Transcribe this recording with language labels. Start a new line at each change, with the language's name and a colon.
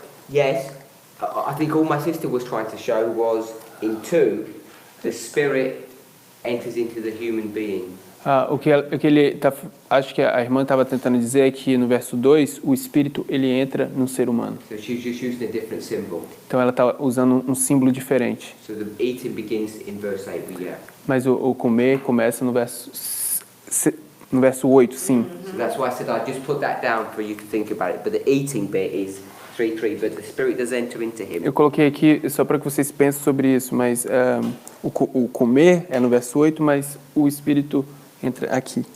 English: Yes, I think all my sister was trying to show was in 2, the Spirit enters into the human being.
Portuguese: Acho que a irmã estava tentando dizer é que no verso 2 o Espírito ele entra no ser humano.
English: So she's just using a different symbol.
Portuguese: Então ela está usando um símbolo diferente.
English: So the eating begins in verse 8, but yeah.
Portuguese: Mas o comer começa no verso 8, sim.
English: So that's why I said I'd just put that down for you to think about it. But the eating bit is 3:3, but the Spirit does enter into him.
Portuguese: Eu coloquei aqui só para que vocês pensem sobre isso, mas o comer é no verso 8, mas o Espírito entra aqui.